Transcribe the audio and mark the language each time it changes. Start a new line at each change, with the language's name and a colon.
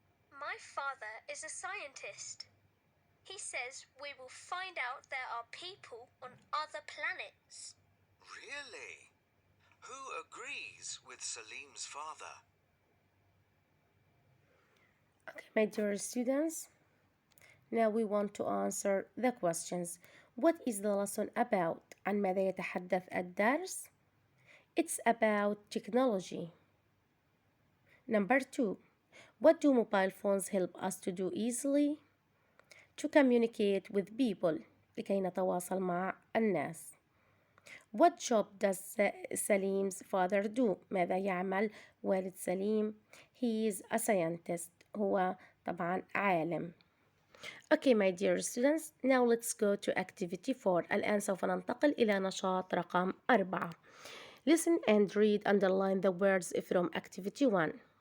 English: My father is a scientist. He says we will find out there are people on other planets. Really? Who agrees with Salim's father? Okay, my dear students, now we want to answer the questions. What is the lesson about?
Arabic: عن ماذا يتحدث الدرس؟
English: It's about technology. Number 2. What do mobile phones help us to do easily? To communicate with people.
Arabic: لكي نتواصل مع الناس.
English: What job does Salim's father do?
Arabic: ماذا يعمل والد سليم؟
English: He is a scientist.
Arabic: هو طبعا عالم.
English: Okay, my dear students, now let's go to activity 4.
Arabic: الآن سوف ننتقل إلى نشاط رقم 4.
English: Listen and read, underline the words from activity 1.